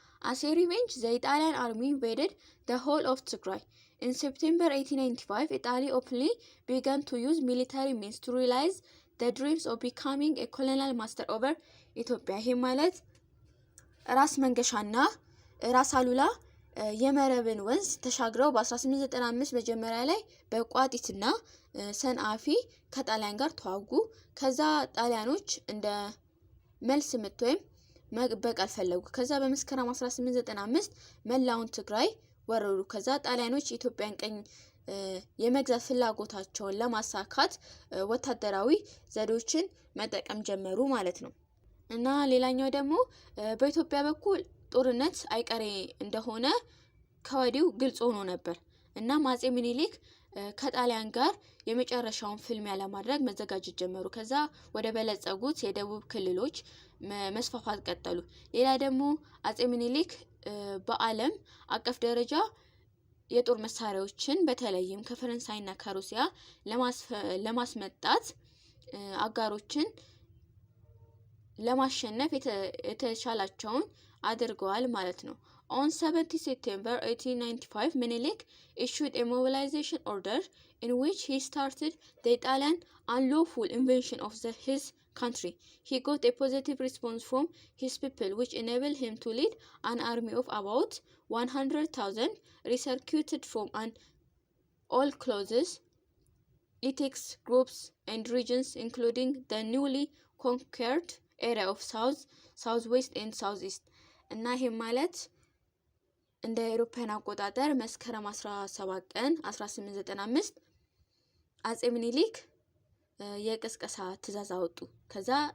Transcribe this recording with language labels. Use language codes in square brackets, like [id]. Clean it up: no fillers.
[en] As a revenge, the Italian army invaded the whole of Tigray. In September 1895, Italy openly began to use military means to realize the dreams of becoming a colonial master over Ethiopia. [am] ይህ ማለት ራስ መንገሻና ራስ አሉላ የመረብን ወንዝ ተሻግረው በ1895 መጀመሪያ ላይ በቋጢትና ሰንአፊ ከጣሊያን ጋር ተዋጉ። ከዛ ጣሊያኖች እንደ መልስ ምት ወይም መበቀል ፈለጉ። ከዛ በመስከረም 1895 መላውን ትግራይ ወረሩ። ከዛ ጣሊያኖች ኢትዮጵያን ቀኝ የመግዛት ፍላጎታቸውን ለማሳካት ወታደራዊ ዘዴዎችን መጠቀም ጀመሩ ማለት ነው። እና ሌላኛው ደግሞ በኢትዮጵያ በኩል ጦርነት አይቀሬ እንደሆነ ከወዲሁ ግልጽ ሆኖ ነበር። እና አፄ ሚኒሊክ ከጣሊያን ጋር የመጨረሻውን ፍልሚያ ለማድረግ መዘጋጀት ጀመሩ። ከዛ ወደ በለጸጉት የደቡብ ክልሎች መስፋፋት ቀጠሉ። ሌላ ደግሞ አፄ ሚኒሊክ በዓለም አቀፍ ደረጃ የጦር መሳሪያዎችን በተለይም ከፈረንሳይና ከሩሲያ ለማስመጣት አጋሮችን ለማሸነፍ የተቻላቸውን አድርገዋል ማለት ነው። [en] On 17 September 1895, Menelik issued a mobilization order in which he started the Italian unlawful invasion of his country. He got a positive response from his people, which enabled him to lead an army of about 100,000, recruited from all classes, ethnic groups, and regions, including the newly conquered area of southwest and southeast. [am] እና ይሄ ማለት እንደ አውሮፓውያን አቆጣጠር መስከረም 17 ቀን 1895 አጼ ምኒልክ የቅስቀሳ ትእዛዝ አወጡ። ከዛ